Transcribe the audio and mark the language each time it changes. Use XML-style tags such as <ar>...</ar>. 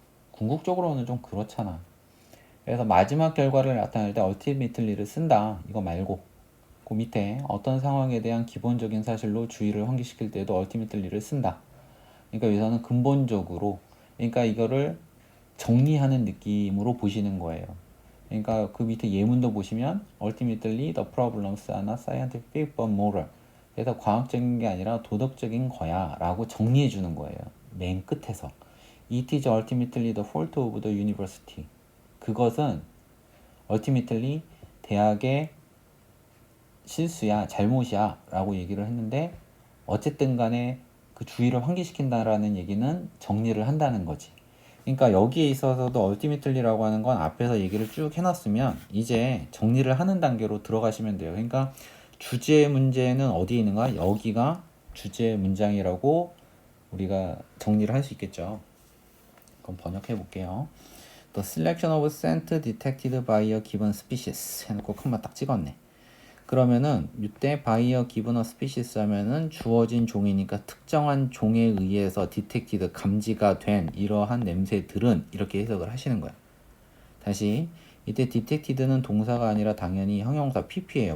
<ko>궁극적으로는 좀 그렇잖아. 그래서 마지막 결과를 나타낼 때 ultimately를 쓴다. 이거 말고 그 밑에 어떤 상황에 대한 기본적인 사실로 주의를 환기시킬 때도 ultimately를 쓴다. 그러니까 여기서는 근본적으로 그러니까 이거를 정리하는 느낌으로 보시는 거예요. 그러니까 그 밑에 예문도 보시면</ko> <en>ultimately the problems are not scientific but moral.</en> <ko>그래서 과학적인 게 아니라 도덕적인 거야 라고 정리해 주는 거예요. 맨 끝에서.</ko> <en>It is ultimately the fault of the university.</en> <ko>그것은 ultimately 대학의 실수야, 잘못이야 라고 얘기를 했는데 어쨌든 간에 그 주의를 환기시킨다라는 얘기는 정리를 한다는 거지. 그러니까 여기에 있어서도 ultimately라고 하는 건 앞에서 얘기를 쭉 해놨으면 이제 정리를 하는 단계로 들어가시면 돼요. 그러니까 주제 문제는 어디에 있는가? 여기가 주제 문장이라고 우리가 정리를 할 수 있겠죠. 그럼 번역해 볼게요.</ko> <en>The selection of scent detected by a given species</en> <ko>해놓고 콤마 딱 찍었네. 그러면은 이때</ko> <en>by a given species</en> <ko>하면은 주어진 종이니까 특정한 종에 의해서 detected 감지가 된 이러한 냄새들은 이렇게 해석을 하시는 거야. 다시 이때 detected는 동사가 아니라 당연히 형용사 pp예요.</ko>